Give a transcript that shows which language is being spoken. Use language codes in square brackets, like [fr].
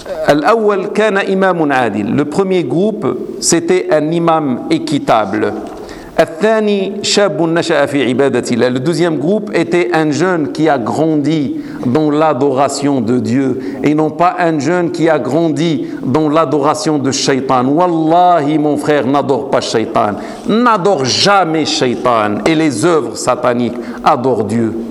[ar] الأول كان إمام عادل. [fr] Le premier groupe, c'était un imam équitable. [ar] الثاني شاب نشأ في عبادة الله. [fr] Le deuxième groupe était un jeune qui a grandi dans l'adoration de Dieu et non pas un jeune qui a grandi dans l'adoration de Shaitan. Wallahi, mon frère, n'adore pas Shaitan. N'adore jamais Shaitan et les œuvres sataniques. Adore Dieu.